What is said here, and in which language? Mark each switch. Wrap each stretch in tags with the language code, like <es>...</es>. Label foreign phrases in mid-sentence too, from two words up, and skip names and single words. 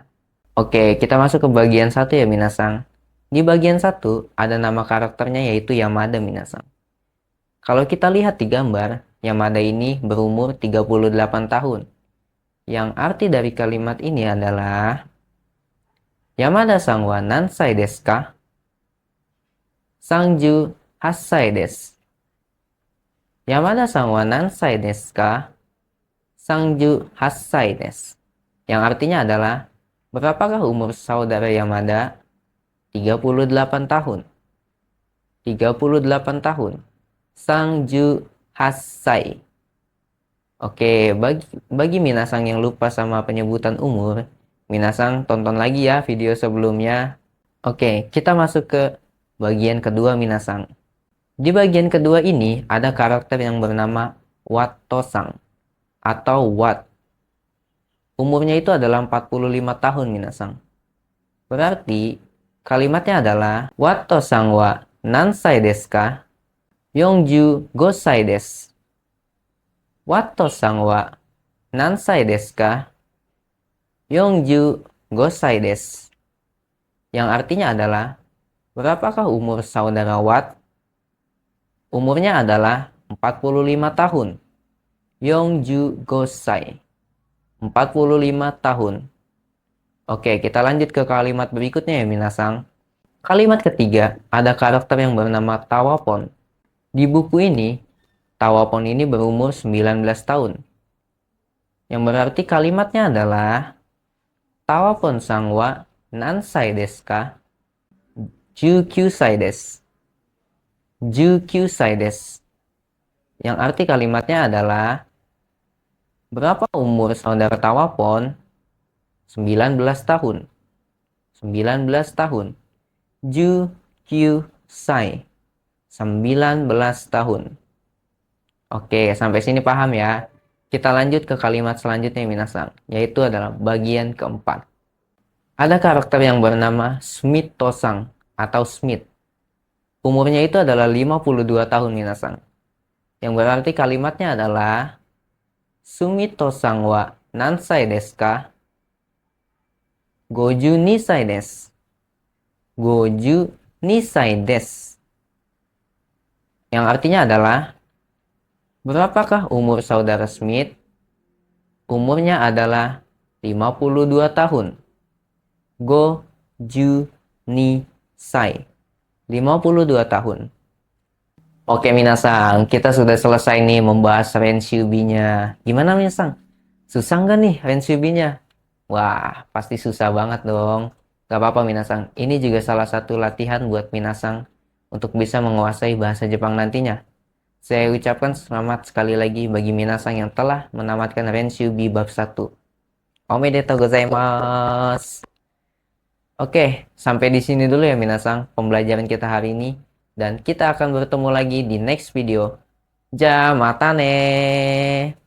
<id>Oke, kita masuk ke bagian 1 ya minasang. Di bagian 1 ada nama karakternya yaitu Yamada minasang. Kalau kita lihat di gambar, Yamada ini berumur 38 tahun. Yang arti dari kalimat ini adalah,</id> <ja>山田さんは何歳ですか? 38 歳です。山田さんは何歳ですか? 38 歳です。</ja> <id>Yang artinya adalah, berapakah umur saudara Yamada? 38 tahun. 38 tahun.</id> <ja>38 歳.</ja> <id>Oke, bagi minasang yang lupa sama penyebutan umur, minasang tonton lagi ya video sebelumnya. Oke, kita masuk ke bagian kedua minasang. Di bagian kedua ini ada karakter yang bernama Watto-san atau Watt. Umurnya itu adalah 45 tahun minasang. Berarti kalimatnya adalah,</id> <ja>ワットさんは何歳ですか? 四十五歳です. ワトさんは何歳ですか? 四十五歳です.</ja> <id>Yang artinya adalah, berapakah umur saudara Watt? Umurnya adalah 45 tahun.</id> <ja>四十五歳. 45 tahun.</ja> <id>Oke, kita lanjut ke kalimat berikutnya ya minasang. Kalimat ketiga, ada karakter yang bernama Tawapon. Di buku ini, Tawapon ini berumur 19 tahun. Yang berarti kalimatnya adalah</id> <ja>Tawapon さんは何歳ですか? 19歳です。19歳です.</ja> <id>Yang arti kalimatnya adalah, berapa umur saudara Tawapon? 19 tahun. 19 tahun.</id> <ja>19歳. 19 tahun.</ja> <id>Oke, sampai sini paham ya. Kita lanjut ke kalimat selanjutnya minasang, yaitu adalah bagian keempat. Ada karakter yang bernama Smith Tosang atau Smith. Umurnya itu adalah 52 tahun minasang. Yang berarti kalimatnya adalah</id> <ja>Smith Tosang wa nansai desu ka? 52歳です。52歳です.</ja> <id>Yang artinya adalah, berapakah umur saudara Smith? Umurnya adalah 52 tahun.</id> <ja>52歳.</ja> <id>52 tahun. Oke minasang, kita sudah selesai nih membahas Rensyubi-nya. Gimana minasang? Susah nggak nih Rensyubi-nya? Wah, pasti susah banget dong. Gak apa-apa minasang, ini juga salah satu latihan buat minasang untuk bisa menguasai bahasa Jepang nantinya. Saya ucapkan selamat sekali lagi bagi minasang yang telah menamatkan Rensyubi bab 1.</id> <ja>おめでとうございます.</ja> <id>Oke, sampai di sini dulu ya minasang pembelajaran kita hari ini. Dan kita akan bertemu lagi di</id> <en>next video.</en> <ja>じゃ、またね.</ja>